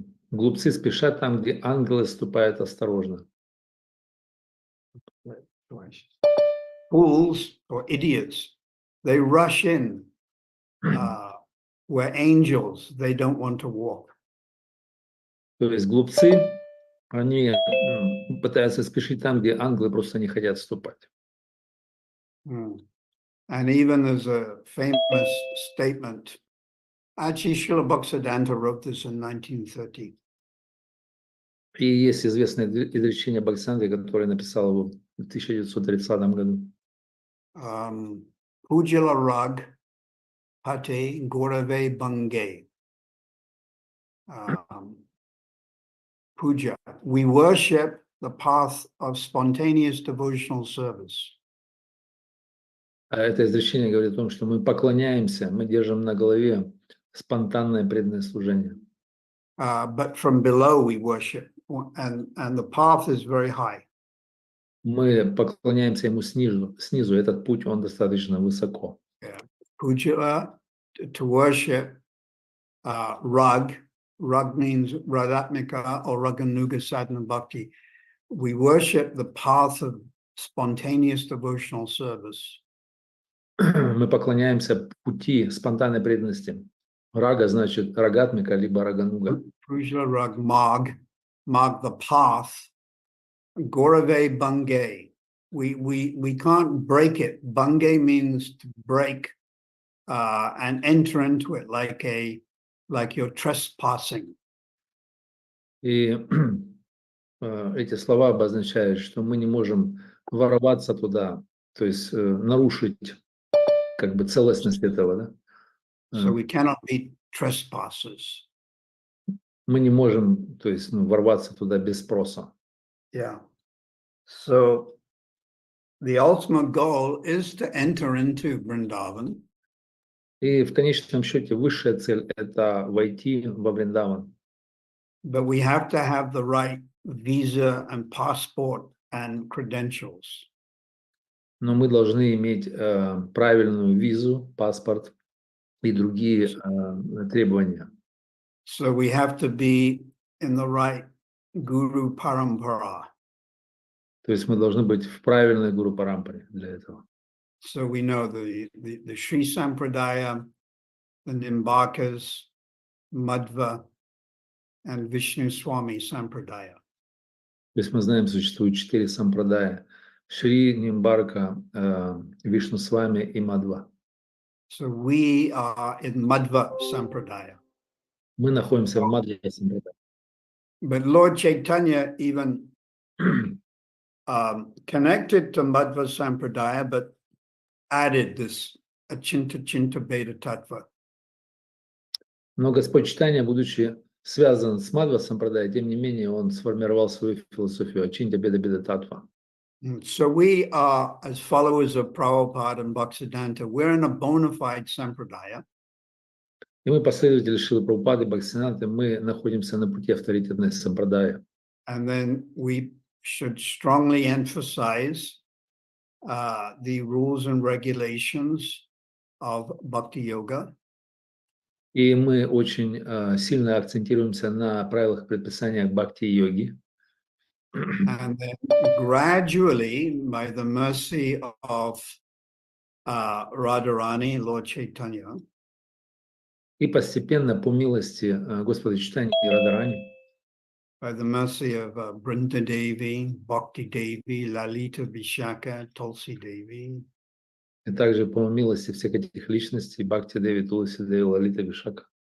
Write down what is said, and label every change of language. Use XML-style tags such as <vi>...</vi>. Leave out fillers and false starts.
<ru>Глупцы спешат там, где ангелы ступают осторожно.</ru> <en>Fools or idiots, they rush in where angels, they don't want to walk.</en> <ru>То есть глупцы, они пытаются спешить там, где ангелы просто не хотят ступать.</ru> <en>And even there's a famous statement. Actually, Srila Bhaktisiddhanta wrote this in 1930.</en> <ru>И есть известное изречение Бхактисиданты, которое написал его в 1930 году.</ru> <bn>Pujala rag pate gorave bange. Puja.</bn> <en>We worship the path of spontaneous devotional service.</en> <ru>Это изречение говорит о том, что мы поклоняемся, мы держим на голове спонтанное преданное служение.</ru> <en>But from below we worship, and the path is very high.</en> <ru>Мы поклоняемся ему снизу. Этот путь, он достаточно высоко.</ru> <en>Puja, to worship Rag. Rag means Radhatmika or Raganuga Sadhana Bhakti. We worship the path of spontaneous devotional service.</en> <ru>Мы поклоняемся пути спонтанной преданности. Рага значит рагатмика, либо рагануга.</ru> <bn>Prujla Rag Marg, Marg</bn> <en>the path.</en> <bn>Gorave Bangay.</bn> <en>We can't break it. Bangay means to break and enter into it like you're trespassing.</en> <ru>И эти слова обозначают, что мы не можем ворваться туда, то есть нарушить как бы целостность этого, да?</ru> <en>So we cannot be trespassers.</en> <ru>Мы не можем, то есть, ворваться туда без спроса.</ru> <en>Yeah. So the ultimate goal is to enter into Vrindavan.</en> <ru>И в конечном счете высшая цель – это войти во Вриндаван.</ru> <en>But we have to have the right visa and passport and credentials.</en> <ru>Но мы должны иметь правильную визу, паспорт и другие требования.</ru> <en>So we have to be in the right Guru Parampara.</en> <ru>То есть мы должны быть в правильной Гуру Парампаре для этого.</ru> <en>So we know the Sri Sampradaya, the Nimbakas, Madhva, and Vishnu Swami Sampradaya.</en> <ru>То есть мы знаем, существует 4 сампрадая: Шри, Нимбарка, Вишну Свами и Мадва.</ru> <en>So we are in Madhva Sampradaya.</en> <ru>Мы находимся в Мадва сампрадае.</ru> <en>But Lord Chaitanya even connected to Madhva Sampradaya, but added this Achinta Chinta Beta Tattva.</en> <ru>Но Господь Чайтанья, будучи связан с Мадва сампрадай, тем не менее он сформировал свою философию Ачинтя Беда Беда Татва.</ru> <en>So we are, as followers of Prabhupada and Bhaktisiddhanta, we're in a bona fide sampradaya.</en> <ru>И мы, последователи Шрилы Прабхупады и Бхактисиданты, мы находимся на пути авторитетной сампрадая.</ru> <en>And then we should strongly emphasize the rules and regulations of Bhakti Yoga.</en> <ru>И мы очень сильно акцентируемся на правилах и предписаниях бхакти-йоги.</ru> <en>And then gradually, by the mercy of Radharani, Lord Chaitanya,</en> <ru>И постепенно, по милости Господа Чайтаньи и Радарани,</ru> <en>by the mercy of Brinda Devi, Bhakti Devi, Lalita Vishaka, Tulsi Devi,</en> <ru>и также по милости всех этих личностей, Бхакти Деви, Туласи Деви, Лалита Вишака.</ru>